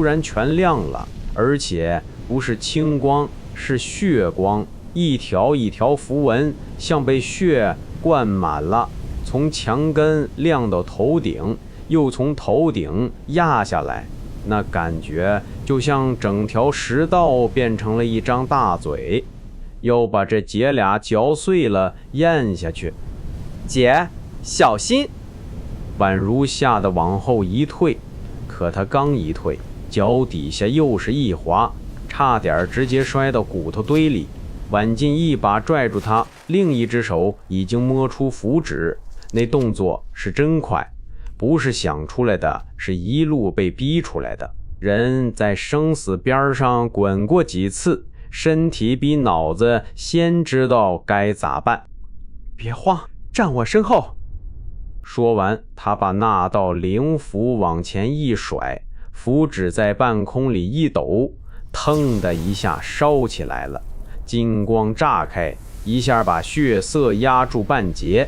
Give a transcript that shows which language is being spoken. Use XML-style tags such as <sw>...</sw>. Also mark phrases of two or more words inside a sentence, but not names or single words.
<zh>然全亮了，而且不是青光，是血光，一條一條符文像被血灌滿了，從牆根亮到頭頂，又從頭頂壓下來，那感覺就像整條石道變成了一張大嘴，要把这姐倆嚼碎了咽下去。姐，小心！宛如嚇得往後一退，可她剛一退，腳底下又是一滑，差點直接摔到骨頭堆裡。婉靜一把拽住她，另一只手已經摸出符紙，那動作是真快，不是想出來的，是一路被逼出來的。人在生死邊上滾過幾次，身體比腦子先知道該咋辦。別慌，站我身後。說完，他把那道靈符往前一甩，符紙在半空裡一抖，腾的一下燒起來了，金光炸開，一下把血色壓住半截。</zh>